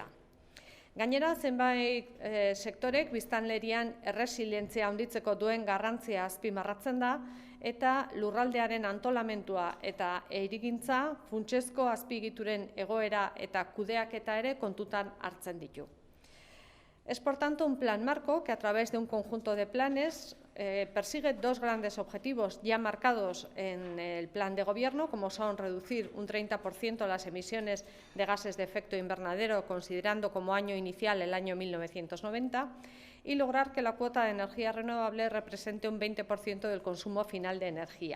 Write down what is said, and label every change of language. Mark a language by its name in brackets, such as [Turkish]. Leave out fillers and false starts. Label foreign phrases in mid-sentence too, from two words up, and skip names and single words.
[Basque] Gainera, zenbait sektorek biztanlerian erresilientzia handitzeko duen garrantzia azpimarratzen da, eta lurraldearen antolamentua eta hirigintza funtsezko azpiegituren egoera eta kudeaketa ere kontutan hartzen ditu. [Spanish] Es, por tanto, un plan marco que, a través de un conjunto de planes, persigue dos grandes objetivos ya marcados en el plan de gobierno, como son reducir un 30% las emisiones de gases de efecto invernadero, considerando como año inicial el año 1990, y lograr que la cuota de energía renovable represente un 20% del consumo final de energía.